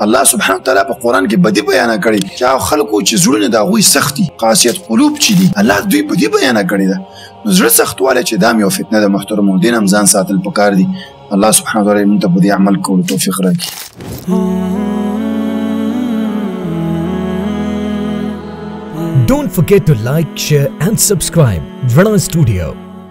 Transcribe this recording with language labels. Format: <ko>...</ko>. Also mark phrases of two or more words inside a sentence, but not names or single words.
<ar>الله سبحانه وتعالی</ar> <ps>په قرآن کې بدي بیانه کړې چې هغه خلکو چې زړونه د هغوی سخت دي، قاسیت قلوب چې دي، الله دوی بدي بیانه کړې ده. نو زړه سختوالی چې دا هم یو فتنه ده. محترمو دین هم ځان ساتل پکار دي.</ps> <ar>الله سبحانه وتعالی</ar> <ps>موږ ته په دې عمل کولو توفیق راکړي.</ps> <en>Don't forget to like, share and subscribe. Rana Studio.</en>